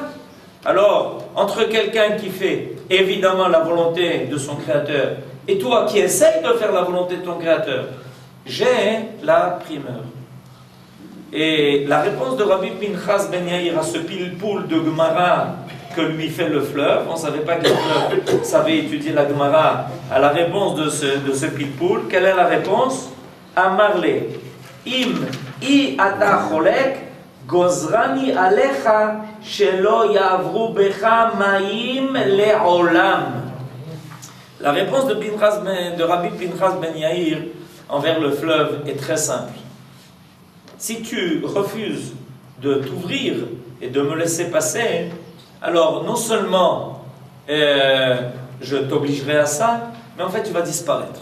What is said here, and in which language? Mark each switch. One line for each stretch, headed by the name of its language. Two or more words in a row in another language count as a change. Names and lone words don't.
French: Alors, entre quelqu'un qui fait évidemment la volonté de son Créateur et toi qui essayes de faire la volonté de ton Créateur, j'ai la primeur. Et la réponse de Rabbi Pinchas Ben Yair à ce pile-poule de Gemara que lui fait le fleuve, on ne savait pas que le fleuve savait étudier la Gemara, à la réponse de ce pile-poule, quelle est la réponse?
Hebrew: Amarle, אם אי אתה חולק, גוזרני עליך, שלא יעברו בך מים לעולם.
French: La réponse de Rabbi Pinchas Ben Yair envers le fleuve est très simple. Si tu refuses de t'ouvrir et de me laisser passer, alors non seulement je t'obligerai à ça, mais en fait tu vas disparaître.